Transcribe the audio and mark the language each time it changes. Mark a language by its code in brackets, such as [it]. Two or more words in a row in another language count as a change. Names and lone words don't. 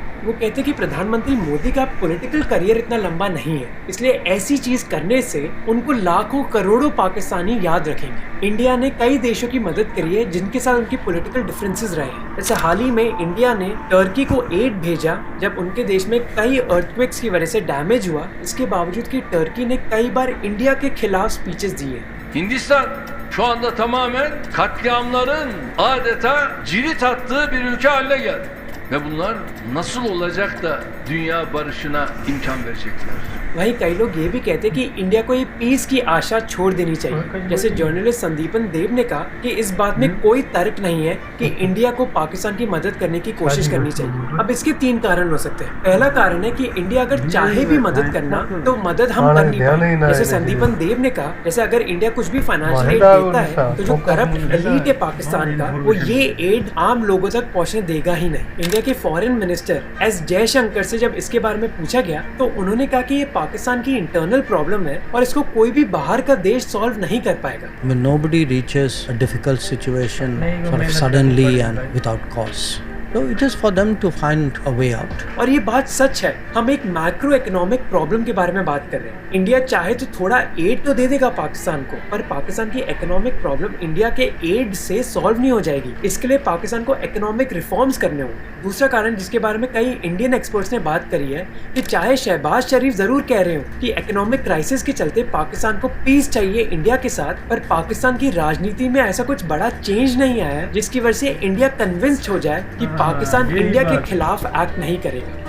[hi] वो कहते हैं कि प्रधानमंत्री मोदी का [en] political career [hi] इतना लंबा नहीं है, इसलिए ऐसी चीज करने से उनको लाखों करोड़ों पाकिस्तानी याद रखेंगे। इंडिया ने कई देशों की मदद करी है जिनके साथ उनकी [en] political differences [hi] रहे हैं। जैसे हाल ही में इंडिया ने टर्की को एड भेजा जब उनके देश में कई अर्थक्वेक्स की वजह से डैमेज हुआ। इसके बावजूद कि टर्की ने कई बार इंडिया के खिलाफ स्पीचेस दिए। [tr] Hindistan şu anda tamamen katliamların adeta cirit attığı bir ülke haline geldi. Ve bunlar nasıl olacak da dünya barışına imkan verecekler? [hi] वहीं कई लोग ये भी कहते हैं कि इंडिया को ये पीस की आशा छोड़ देनी चाहिए। जैसे जर्नलिस्ट संदीपन देव ने कहा कि इस बात में कोई तर्क नहीं है कि इंडिया को पाकिस्तान की मदद करने की कोशिश करनी चाहिए। अब इसके 3 कारण हो सकते हैं। पहला कारण है कि इंडिया अगर चाहे भी मदद करना तो मदद हम कर नहीं पाएंगे। जैसे संदीपन देव ने कहा, जैसे अगर इंडिया कुछ भी [en] financial aid [hi] देता है तो जो [en] corrupt elite [hi] है पाकिस्तान का, वो ये एड आम लोगों तक पहुँचने देगा ही नहीं। इंडिया के [en] foreign minister [hi] एस जयशंकर से जब इसके बारे में पूछा गया तो उन्होंने कहा कि ये पाकिस्तान की [en] internal problem [hi] है और इसको कोई भी बाहर का देश सॉल्व नहीं कर पाएगा। [en] When nobody reaches a difficult situation sort of suddenly and without cause. So it is for them to find a way out. [hi] और ये बात सच है। हम एक [en] macro economic problem [hi] के बारे में बात कर रहे हैं। इंडिया चाहे तो थोड़ा एड तो दे देगा पाकिस्तान को, पर पाकिस्तान की [en] economic problem [hi] इंडिया के एड से सॉल्व नहीं हो जाएगी। इसके लिए पाकिस्तान को [en] economic reforms [hi] करने होंगे। दूसरा कारण जिसके बारे में कई [en] Indian experts [hi] ने बात करी है कि चाहे शहबाज शरीफ जरूर कह रहे हो कि [en] economic crisis [hi] के चलते पाकिस्तान को पीस चाहिए इंडिया के साथ, पर पाकिस्तान की राजनीति में ऐसा कुछ बड़ा चेंज नहीं आया जिसकी वजह से इंडिया कन्विंस्ड हो जाए कि पाकिस्तान इंडिया के खिलाफ एक्ट नहीं करेगा।